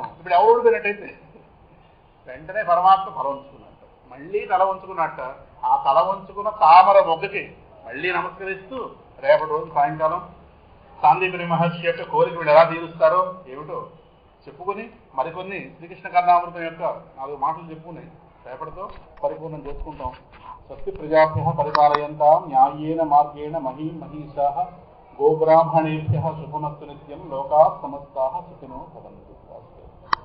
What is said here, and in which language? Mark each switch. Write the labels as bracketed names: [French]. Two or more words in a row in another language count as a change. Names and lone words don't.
[Telugu] ఇప్పుడు ఎవరు ఓడిపోయినట్టయితే వెంటనే పరమాత్మ తల వంచుకున్నట్ట, మళ్ళీ తల వంచుకున్నట్ట. ఆ తల వంచుకున్న తామర మొగ్గకి మళ్ళీ నమస్కరిస్తూ రేపటి రోజు సాయంకాలం సాందీపని మహర్షి యొక్క కోరిక వీళ్ళు ఎలా తీరుస్తారో ఏమిటో చెప్పుకొని మరికొన్ని శ్రీకృష్ణ కర్ణామృతం యొక్క 4 మాటలు చెప్పుకుని రేపటితో పరిపూర్ణం చేసుకుంటాం. [Sanskrit] స్వస్తి ప్రజాభ్యః పరిపాలయంతాం న్యాయేన మార్గేణ మహీం మహీషాః గోబ్రాహ్మణేభ్యః శుభమస్తు నిత్యం లోకాః సమస్తాః సుఖినో భవంతు.